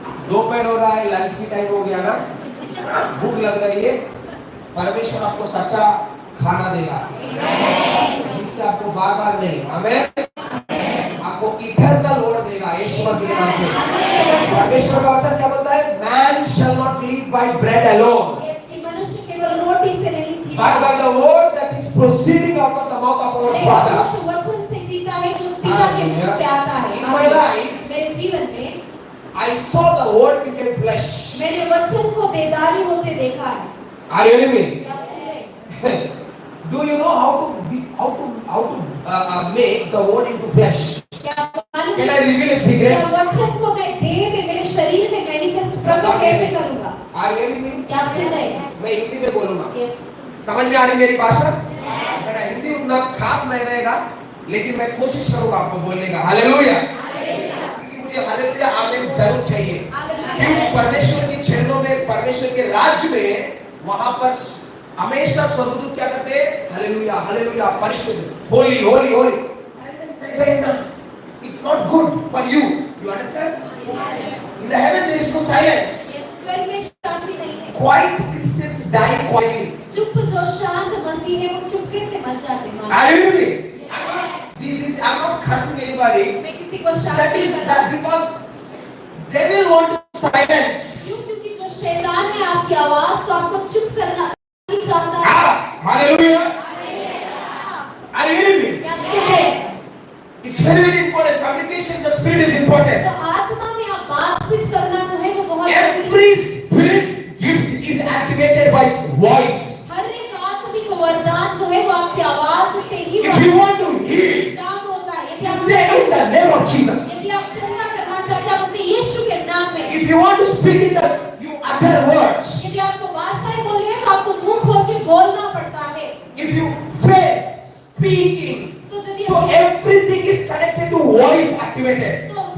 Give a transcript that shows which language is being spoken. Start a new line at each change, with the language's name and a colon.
Hindi: दोपहर हो रहा है, लंच की टाइम हो गया ना, भूख लग रही है। परमेश्वर आपको सच्चा खाना देगा जिससे आपको बार बार नहीं, आमेन, आपको इटर्नल वर्ड देगा यीशु मसीह के नाम से। परमेश्वर का वचन क्या बोलता है?
English: Man shall not live by bread alone,
Hindi: इसकी मनुष्य केवल रोटी से नहीं जीता,
English: but by the word that is proceeding out of the mouth of our
Hindi: लेकिन
English: Father.
Hindi: उस वचन से जीता है जो उस पिता के मुख से आता है।
English: In my life,
Hindi: मेरे जीवन में
English: I saw the word became flesh.
Hindi: मैंने वचन को देदारी होते देखा है।
English: Are you hearing me?
Hindi: क्या आप सुन रहे हैं?
English: Do you know how to make the word into flesh?
Hindi: क्या आपको मालूम
English: Can
Hindi: है?
English: I reveal a secret?
Hindi: क्या वचन को मैं देह में, मेरे शरीर में मैनिफेस्ट प्रकट कैसे करूंगा?
English: Are you hearing me?
Hindi: क्या आप सुन रहे हैं? मैं हिंदी में बोलूंगा। यस, समझ में आ रही मेरी भाषा? मेरा हिंदी उतना खास नहीं रहेगा, लेकिन मैं कोशिश करूंगा आपको बोलने का। हालेलुया। क्योंकि मुझे हालेलुया आमीन जरूर चाहिए। क्योंकि परमेश्वर की चरणों में, परमेश्वर के राज्य में, वहां पर हमेशा स्वर्गदूत क्या करते हैं? Hallelujah, hallelujah, परिशुद्ध,
English: Holy, holy, holy. It's not good for you. You understand? In the heaven there is no silence.
Hindi: स्वर्ग में शांति नहीं है।
English: Quiet Christians die quietly.
Hindi: चुप जो शांत मसीह है वो चुपके से मर जाते हैं।
English: Are you with me? I'm not cursing anybody.
Hindi: मैं किसी को शांत
English: That
Hindi: नहीं
English: is
Hindi: करता।
English: that because devil want to silence.
Hindi: क्योंकि जो शैतान है आपकी आवाज को आपको चुप करना नहीं चाहता है।
English: Hallelujah. Are you hearing me?
Hindi: क्या आप सुन रहे हैं?
English: It's very very important. Communication in the spirit is important.
Hindi: तो आत्मा में आप बातचीत करना जो है वो बहुत जरूरी है।
English: Every spirit gift is activated by voice.
Hindi: हर एक आत्मिक वरदान जो है वो आपकी आवाज से ही
English: If you want to heal,
Hindi: काम होता है। यदि
English: you
Hindi: आप
English: say in the name of Jesus.
Hindi: यदि आप चंगा करना चाहते हैं, आप बोलते हैं यीशु के नाम में।
English: If you want to speak in that, you utter words.
Hindi: यदि आपको भाषाएं बोलनी है तो आपको मुंह खोल के बोलना पड़ता है।
English: If you faith speaking, so everything is connected to voice activated.